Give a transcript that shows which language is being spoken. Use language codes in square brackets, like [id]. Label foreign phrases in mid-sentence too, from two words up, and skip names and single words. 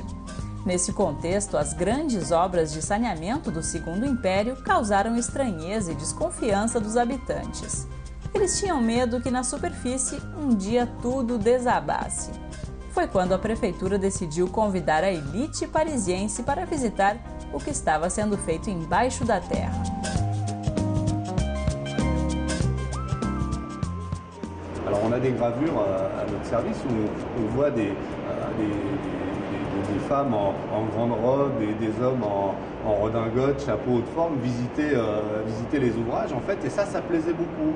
[pt] Nesse contexto, as grandes obras de saneamento do Segundo Império causaram estranheza e desconfiança dos habitantes. Eles tinham medo que na superfície um dia tudo desabasse. Foi quando a prefeitura decidiu convidar a elite parisiense para visitar o que estava sendo feito embaixo da terra. [fr] Alors on a des gravures à notre service où on voit des femmes en grande robe et des hommes en redingote, chapeau haute forme, visiter les ouvrages en fait, et ça plaisait beaucoup.